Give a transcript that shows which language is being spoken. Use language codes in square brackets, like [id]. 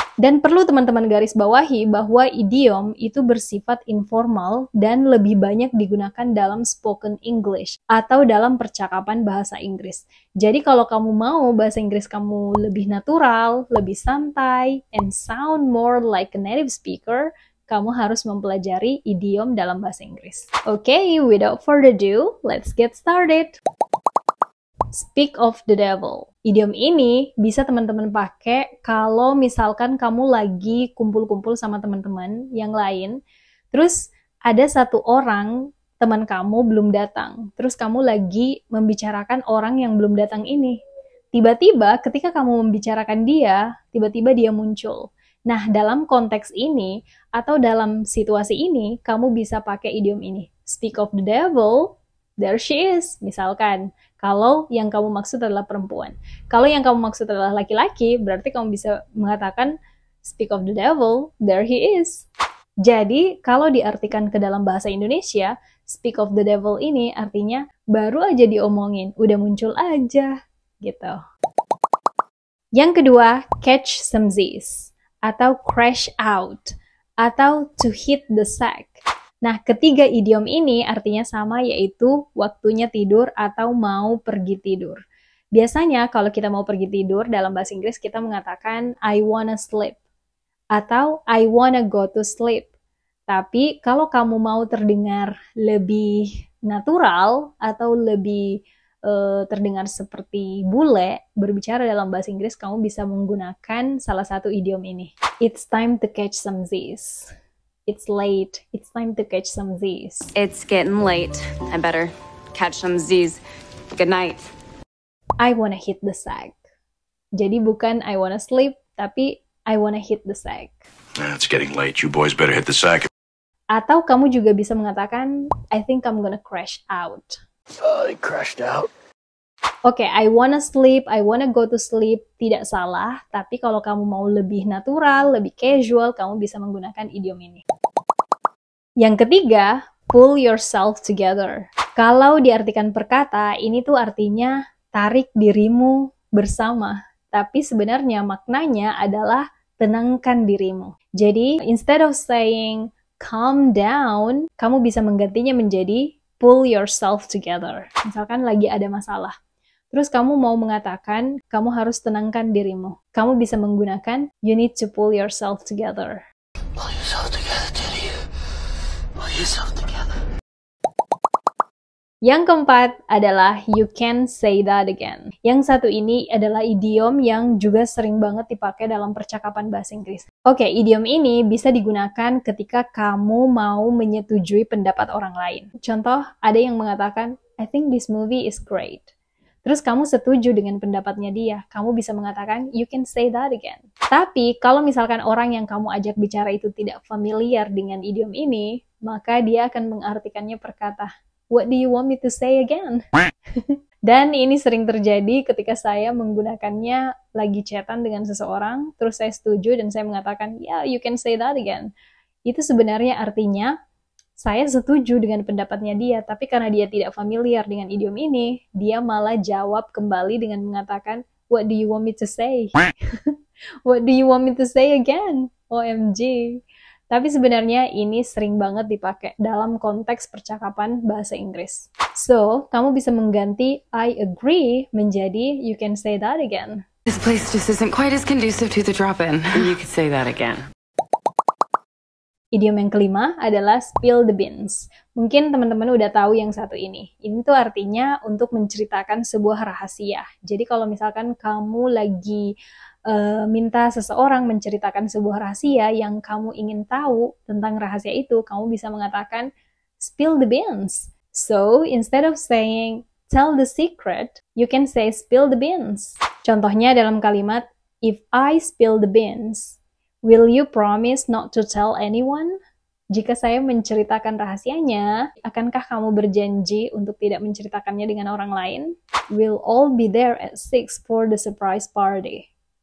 [id] Dan perlu teman-teman garis bawahi bahwa idiom itu bersifat informal dan lebih banyak digunakan dalam spoken English atau dalam percakapan bahasa Inggris. Jadi kalau kamu mau bahasa Inggris kamu lebih natural, lebih santai, [en] and sound more like a native speaker, [id] kamu harus mempelajari idiom dalam bahasa Inggris. [en] Okay, without further ado, let's get started. Speak of the devil. [id] Idiom ini bisa teman-teman pakai kalau misalkan kamu lagi kumpul-kumpul sama teman-teman yang lain, terus ada satu orang teman kamu belum datang, terus kamu lagi membicarakan orang yang belum datang ini. Tiba-tiba ketika kamu membicarakan dia, tiba-tiba dia muncul. Nah, dalam konteks ini, atau dalam situasi ini, kamu bisa pakai idiom ini. [en] Speak of the devil, there she is. [id] Misalkan, kalau yang kamu maksud adalah perempuan. Kalau yang kamu maksud adalah laki-laki, berarti kamu bisa mengatakan, [en] speak of the devil, there he is. [id] Jadi, kalau diartikan ke dalam bahasa Indonesia, [en] speak of the devil [id] ini artinya, baru aja diomongin, udah muncul aja, gitu. Yang kedua, [en] catch some Z's, atau crash out, atau to hit the sack. [id] Nah, ketiga idiom ini artinya sama, yaitu waktunya tidur atau mau pergi tidur. Biasanya kalau kita mau pergi tidur dalam bahasa Inggris kita mengatakan [en] I wanna sleep [id] atau [en] I wanna go to sleep. [id] Tapi kalau kamu mau terdengar lebih natural atau lebih terdengar seperti bule berbicara dalam bahasa Inggris, kamu bisa menggunakan salah satu idiom ini. [en] It's time to catch some Z's. It's late. It's time to catch some Z's. It's getting late. I better catch some Z's. Good night. I wanna hit the sack. [id] Jadi bukan [en] I wanna sleep, [id] tapi [en] I wanna hit the sack. It's getting late. You boys better hit the sack. [id] Atau kamu juga bisa mengatakan [en] I think I'm gonna crash out. He crashed out. [id] Oke, [en] I wanna sleep, I wanna go to sleep, [id] tidak salah, tapi kalau kamu mau lebih natural, lebih casual, kamu bisa menggunakan idiom ini. Yang ketiga, [en] pull yourself together. [id] Kalau diartikan per kata, ini tuh artinya tarik dirimu bersama, tapi sebenarnya maknanya adalah tenangkan dirimu. Jadi, [en] instead of saying calm down, [id] kamu bisa menggantinya menjadi [en] pull yourself together. [id] Misalkan lagi ada masalah. Terus kamu mau mengatakan, kamu harus tenangkan dirimu. Kamu bisa menggunakan, [en] you need to pull yourself together. Pull yourself together, Teddy. Pull yourself together. [id] Yang keempat adalah [en] you can say that again. [id] Yang satu ini adalah idiom yang juga sering banget dipakai dalam percakapan bahasa Inggris. Oke, idiom ini bisa digunakan ketika kamu mau menyetujui pendapat orang lain. Contoh, ada yang mengatakan, [en] I think this movie is great. [id] Terus kamu setuju dengan pendapatnya dia, kamu bisa mengatakan, [en] you can say that again. [id] Tapi, kalau misalkan orang yang kamu ajak bicara itu tidak familiar dengan idiom ini, maka dia akan mengartikannya per kata. [en] What do you want me to say again? [id] Dan ini sering terjadi ketika saya menggunakannya lagi chatan dengan seseorang, terus saya setuju dan saya mengatakan, [en] yeah, you can say that again. [id] Itu sebenarnya artinya, saya setuju dengan pendapatnya dia, tapi karena dia tidak familiar dengan idiom ini, dia malah jawab kembali dengan mengatakan, [en] what do you want me to say? What do you want me to say again? OMG. [id] Tapi sebenarnya ini sering banget dipakai dalam konteks percakapan bahasa Inggris. [en] So, [id] kamu bisa mengganti [en] I agree [id] menjadi [en] you can say that again. This place just isn't quite as conducive to the drop-in. You could say that again. [id] Idiom yang kelima adalah [en] spill the beans. [id] Mungkin teman-teman udah tahu yang satu ini. Ini tuh artinya untuk menceritakan sebuah rahasia. Jadi kalau misalkan kamu lagi minta seseorang menceritakan sebuah rahasia yang kamu ingin tahu tentang rahasia itu, kamu bisa mengatakan [en] spill the beans. So, instead of saying tell the secret, you can say spill the beans. [id] Contohnya dalam kalimat, [en] if I spill the beans, will you promise not to tell anyone? [id] Jika saya menceritakan rahasianya, akankah kamu berjanji untuk tidak menceritakannya dengan orang lain? [en] We'll all be there at 6 for the surprise party.